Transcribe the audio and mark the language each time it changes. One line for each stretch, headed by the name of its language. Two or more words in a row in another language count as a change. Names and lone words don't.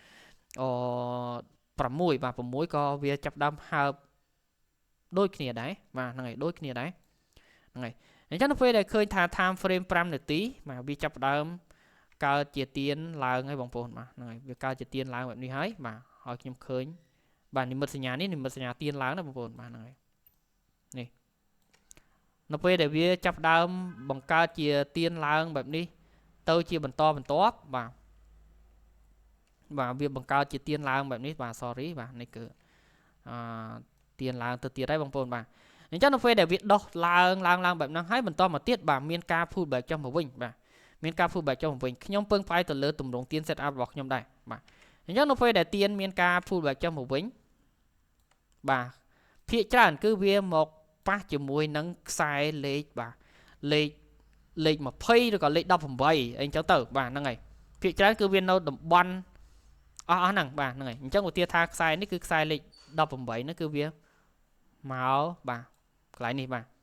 Khmer: 6 បាទ6ក៏វាចាប់ដើមហើបដូចគ្នាដែរបាទហ្នឹងហើយដូចគ្នាដែរហ្នឹងហើយអញ្ចឹងនៅពេលដែលឃើញថា
English: time frame
Khmer: 5នាទីបាទវាចាប់ដើមកើតជាទៀនឡើងហើយបងប្អូនបាទហ្នឹងហើយវាកើតជាទៀនឡើងបែបនេះហើយបាទហើយខ្ញុំឃើញបាទនិមិត្តសញ្ញានេះនិមិត្តសញ្ញាទៀនឡើងណាបងប្អូនបាទហ្នឹងហើយនេះនៅពេលដែលវាចាប់ដើមបង្កើតជាទៀនឡើងបែបនេះទៅជាបន្តបន្ទាប់បាទ វាបង្កើតជាទៀនឡើងបែបនេះបាទ sorry បាទនេះគឺទៀនឡើងទៅទៀតហើយបងប្អូនបាទអញ្ចឹងនៅពេលដែលវាដោះឡើងបែបហ្នឹងហើយ បន្តមកទៀតបាទមានការ
English: pull back
Khmer: ចុះមកវិញបាទមានការ
English: pull back
Khmer: ចុះមកវិញខ្ញុំពឹងផ្អែកទៅលើទម្រង់ទៀន
English: set up
Khmer: របស់ខ្ញុំដែរបាទអញ្ចឹងនៅពេលដែលទៀនមានការ
English: pull back
Khmer: ចុះមកវិញបាទភាគច្រើនគឺវាមកប៉ះជាមួយនឹងខ្សែលេខបាទលេខ20ឬក៏លេខ18អីចឹងទៅបាទហ្នឹងហើយភាគច្រើនគឺវានៅតំបន់អស់ហ្នឹងបាទហ្នឹងហើយអញ្ចឹងឧទាហរណ៍ថាខ្សែនេះគឺខ្សែលេខ18ហ្នឹងគឺវាមកបាទកន្លែងនេះ